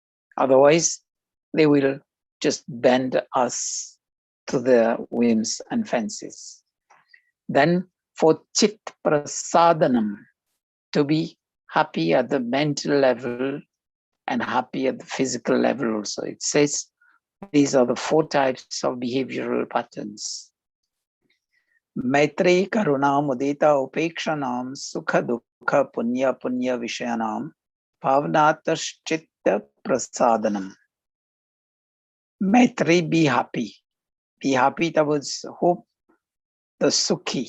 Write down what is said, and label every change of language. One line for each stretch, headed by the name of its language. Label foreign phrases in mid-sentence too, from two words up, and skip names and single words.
English: Otherwise, they will just bend us to their whims and fancies. Then for
Sanskrit: chit prasadanam,
English: to be happy at the mental level and happy at the physical level also. It says these are the 4 types of behavioral patterns.
Sanskrit: Maitri karuna mudita upekshanam sukha dukha punya punya vishayanam bhavnatash chitta prasadanam. Maitri,
English: be happy. Be happy towards hope, the sukhi.